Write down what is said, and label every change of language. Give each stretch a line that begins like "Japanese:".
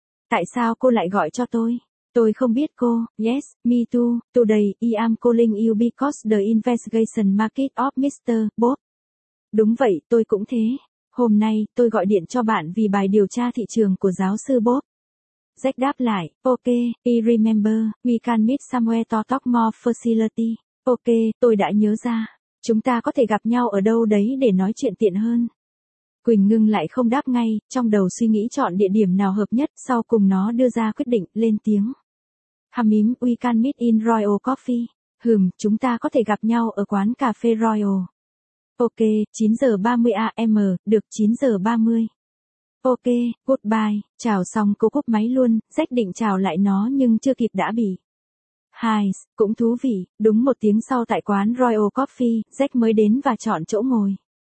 Vietnamese: Tại sao cô lại gọi cho tôi? Tôi không biết cô,
English: yes, me too, today, I am calling you because the investigation market of Mr. Bob.
Vietnamese: Đúng vậy, tôi cũng thế. Hôm nay, tôi gọi điện cho bạn vì bài điều tra thị trường của giáo sư Bob. Jack đáp lại,
English: ok, I remember, we can meet somewhere to talk more facility.
Vietnamese: Ok, tôi đã nhớ ra. Chúng ta có thể gặp nhau ở đâu đấy để nói chuyện tiện hơn. Quỳnh ngưng lại không đáp ngay, trong đầu suy nghĩ chọn địa điểm nào hợp nhất, sau cùng nó đưa ra quyết định, lên tiếng.
English: Hàm ím, we can meet in Royal Coffee.
Vietnamese: Hừm, chúng ta có thể gặp nhau ở quán cà phê Royal. Ok, 9:30 AM, được 9:30.
English: Ok, goodbye,
Vietnamese: chào xong cô cúp máy luôn, Jack định chào lại nó nhưng chưa kịp đã bị. Hi, cũng thú vị, đúng một tiếng sau tại quán Royal Coffee, Jack mới đến và chọn chỗ ngồi.